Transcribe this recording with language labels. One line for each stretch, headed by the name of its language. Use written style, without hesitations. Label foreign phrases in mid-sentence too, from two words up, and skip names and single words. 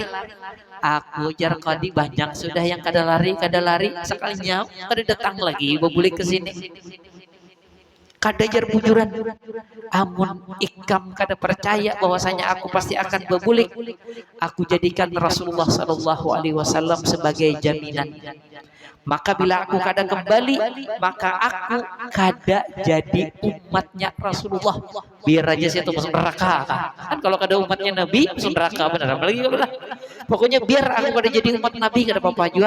Banjar: Aku jar kodi banyak sudah yang kada lari sekalinya kada datang lagi bebulik ke sini. Kada jar bujuran. Amun ikam kada percaya bahwasanya aku pasti akan bebulik, aku jadikan Rasulullah
Arabic: صلى الله عليه وسلم
Banjar: sebagai jaminan. Maka bila aku kada kembali, maka aku kada jadi umatnya Rasulullah. Biar aja saya tuh masuk neraka. Kan kalau kada umatnya Nabi masuk neraka benar. Apalagi kalau pokoknya biar aku kada jadi umat Nabi kada apa-apa juga.